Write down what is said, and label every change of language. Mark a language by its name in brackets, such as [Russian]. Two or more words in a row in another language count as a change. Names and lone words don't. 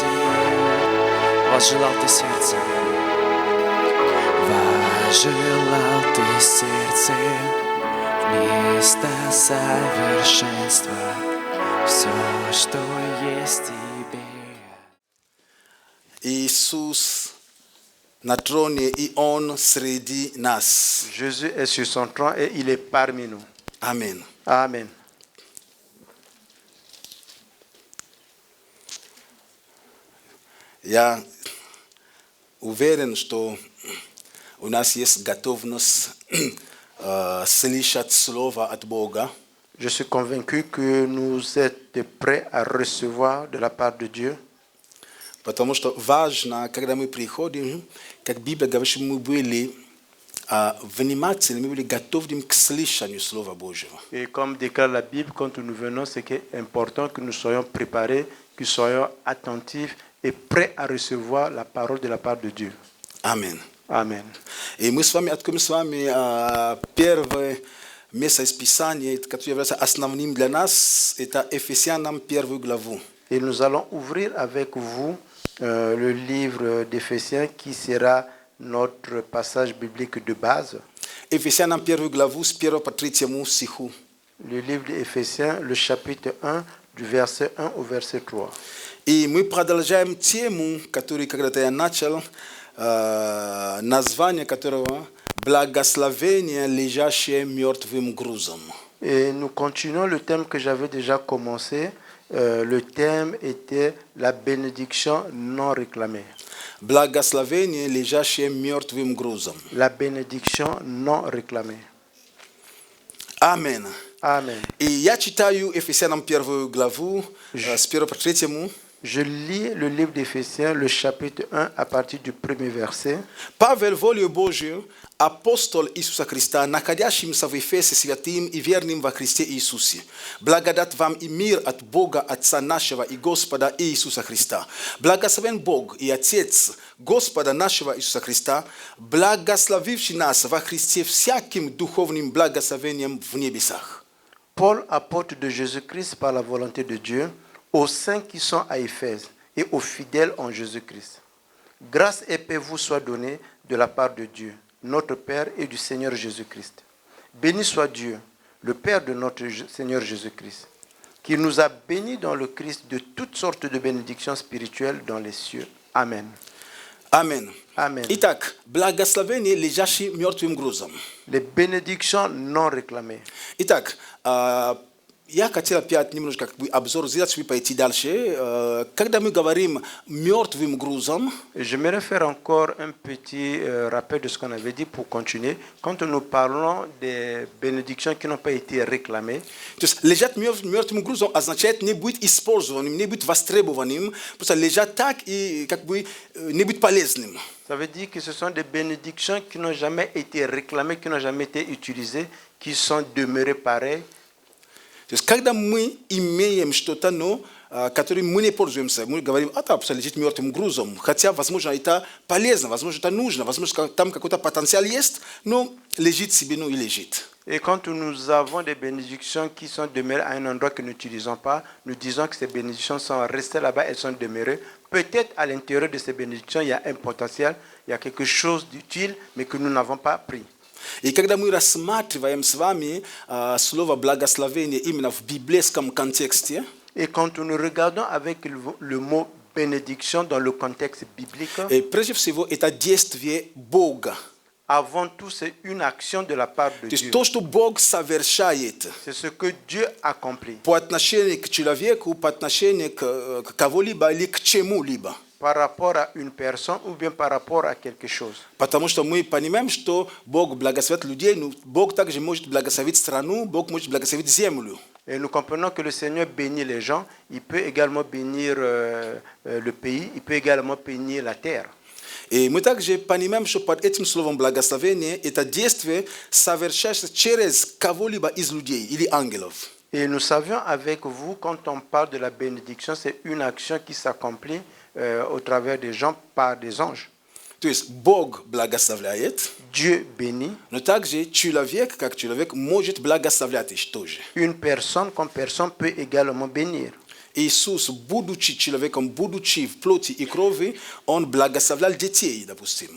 [Russian] Возжелал ты сердце, возжелал ты сердце, вместо совершенства все, что есть тебе. Иисус на троне, и Он среди нас. [French] Jésus est sur son trône et il est parmi nous. [Russian] Аминь. [French] Amen. [Russian] Я уверен, что у нас есть готовность слышать слово от Бога. [French] Je suis convaincu que nous êtes prêts à recevoir de la part de Dieu. [Russian] Потому что важно, когда мы приходим, как Библия говорит, чтобы мы были внимательны, мы были готовы к слышанию Слова Божьего. [French] Et comme déclare la Bible, quand nous venons, c'est important que nous soyons préparés, que nous soyons attentifs et prêts à recevoir la parole de la part de Dieu. [Russian] Аминь. [French] Amen. [Russian] И мы с вами откроем с вами первое место из Писания, которое является основным для нас, это Ефесянам первую главу. [French] Et nous allons ouvrir avec vous le livre d'Éphésiens qui sera notre passage biblique de base. [Russian] Ефесянам первую главу с 1 по 3 стиху. [French] Le livre d'Éphésiens, le chapitre 1, du verset 1 au verset 3. [Russian] И мы продолжаем тему, которую когда-то я начал, название которого «Благословение, лежащее мертвым грузом». [French] Et nous continuons le thème que j'avais déjà commencé. Le thème était la bénédiction non réclamée. [Russian] Благословение, лежащее мертвым грузом. [French] La bénédiction non réclamée. [Russian] Аминь. [French] Amen. [Russian] И я читаю Ефесянам первую главу с 1 по 3. [French] Je lis le livre d'Éphésiens, le chapitre 1, à partir du premier verset. [Russian] Павел, волею Божию, апостол Иисуса Христа, находящимся в Ефесе святым и верным во Христе Иисусе. Благодать вам и мир от Бога Отца нашего и Господа Иисуса Христа. Благословен Бог и Отец Господа нашего Иисуса Христа, благословивший нас во Христе всяким духовным благословением в небесах. [French] Paul, apôtre de Jésus-Christ par la volonté de Dieu, aux saints qui sont à Éphèse et aux fidèles en Jésus-Christ. Grâce et paix vous soient données de la part de Dieu, notre Père et du Seigneur Jésus-Christ. Béni soit Dieu, le Père de notre Seigneur Jésus-Christ, qui nous a bénis dans le Christ de toutes sortes de bénédictions spirituelles dans les cieux. Amen. Amen. Amen. [Russian] Итак, благословение, лежащее мертвым грузом. [French] Les bénédictions non réclamées. [Russian] Итак, я хотел опять немножко обзор сделать, чтобы пойти дальше. Когда мы говорим мертвым грузом, [French] j'aimerais faire encore un petit rappel de ce qu'on avait dit pour continuer. Quand nous parlons des bénédictions qui n'ont pas été réclamées, [Russian] то есть лежать мертвым грузом означает не быть использованным, не быть востребованным, просто лежать так и как бы не быть полезным. [French] ça veut dire que ce sont des bénédictions qui n'ont jamais été réclamées, qui n'ont jamais été utilisées, qui sont demeurées pareilles. [Russian] То есть, когда мы имеем что-то, но которым мы не пользуемся, мы говорим, там лежит мертвым грузом, хотя, возможно, это полезно, возможно, это нужно, возможно, там какой-то потенциал есть, но лежит себе, ну и лежит. [French] Et quand nous avons des bénédictions qui sont demeurées à un endroit que nous n'utilisons pas, nous disons que ces bénédictions sont restées là-bas, elles sont demeurées. Peut-être à l'intérieur de ces bénédictions, il y a un potentiel, il y a quelque chose d'utile, mais que nous n'avons pas pris. [Russian] И когда мы рассматриваем с вами слово благословение именно в библейском контексте, [French] et quand nous regardons avec le mot bénédiction dans le contexte biblique, [Russian] прежде всего это действие Бога. [French] Avant tout, c'est une action de la part de [Russian] То есть [French] Dieu. [Russian] то, что Бог совершает [French] C'est ce que Dieu accomplit. [Russian] по отношению к человеку, по отношению к кого-либо или к чему-либо. [French] Par rapport à une personne ou bien par rapport à quelque chose. [Russian] Потому что мы понимаем, что Бог благословит людей, но Бог также может благословить страну, Бог может благословить землю. [French] Et nous comprenons que le Seigneur bénit les gens, il peut également bénir le pays, il peut également bénir la terre. [Russian] I my także panimem, że pod tym słowem błogosławienie eta действие совершается через кого-либо из людей или ангелов. [French] Et nous savions avec vous, quand on parle de la bénédiction, c'est une action qui s'accomplit au travers des gens par des anges. [Russian] То есть Бог благословляет, [French] Dieu bénit. [Russian] но также человек, как человек, может благословлять тоже. [French] Une personne comme personne peut également bénir. [Russian] Иисус, будучи человеком, будучи в плоти и крови, Он благословлял детей, допустим.